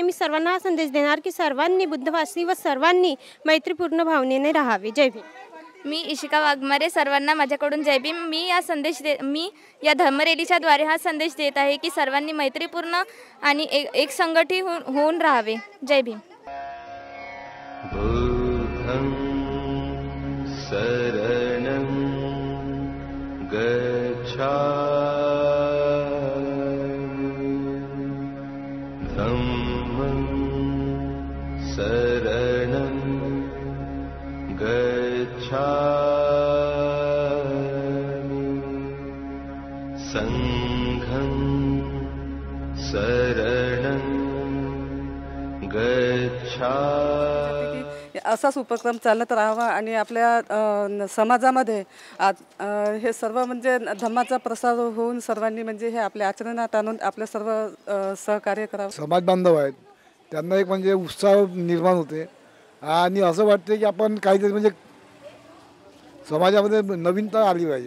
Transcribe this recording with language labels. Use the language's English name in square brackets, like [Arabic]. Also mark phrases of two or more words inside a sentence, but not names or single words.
[Marathi] मी सर्वांना हा संदेश देणार की सर्वांनी बुद्धवासी व सर्वांनी मैत्रीपूर्ण भावनेने राहावे. जय भीम. मी इशिका वाघमारे. सर्वांना माझ्याकडून जय भीम. मी या धम्मरॅलीच्या द्वारे हा संदेश देत आहे की सर्वांनी मैत्रीपूर्ण आणि एक संघटित होऊन राहावे. जय भीम. [Pali] बुद्धं शरणं गच्छामि धम्मं शरणं गच्छामि संघं शरणं गच्छामि. [Marathi] असाच उपक्रम चालत राहावा आणि आपल्या समाजामध्ये आज हे सर्व म्हणजे धम्माचा प्रसार होऊन सर्वांनी म्हणजे हे आपल्या आचरणात आणून आपल्या सर्व सहकार्य करावं. समाज बांधव आहेत त्यांना एक म्हणजे उत्साह निर्माण होते आणि असं वाटते की आपण काहीतरी म्हणजे समाजामध्ये नवीनता आली पाहिजे.